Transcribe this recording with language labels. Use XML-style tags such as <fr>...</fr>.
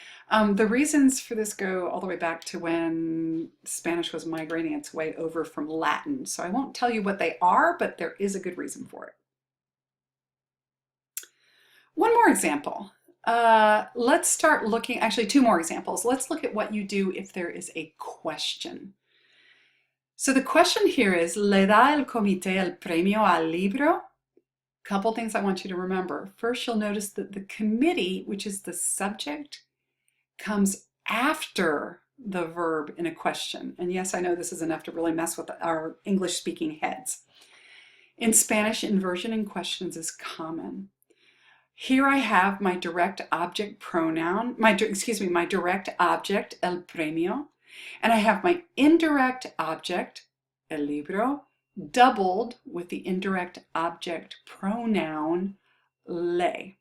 <en>The reasons for this go all the way back to when Spanish was migrating its way over from Latin. So I won't tell you what they are, but there is a good reason for it. One more example. Let's start looking, actually 2 more examples. Let's look at what you do if there is a question. So the question here is,</en> <es>¿le da el comité el premio al libro?</es> <en>Couple things I want you to remember. First, you'll notice that the committee, which is the subject, comes after the verb in a question. And yes, I know this is enough to really mess with our English-speaking heads. In Spanish, inversion in questions is common. Here I have my direct object pronoun, my direct object, el premio, and I have my indirect object, el libro, doubled with the indirect object pronoun, le.</en>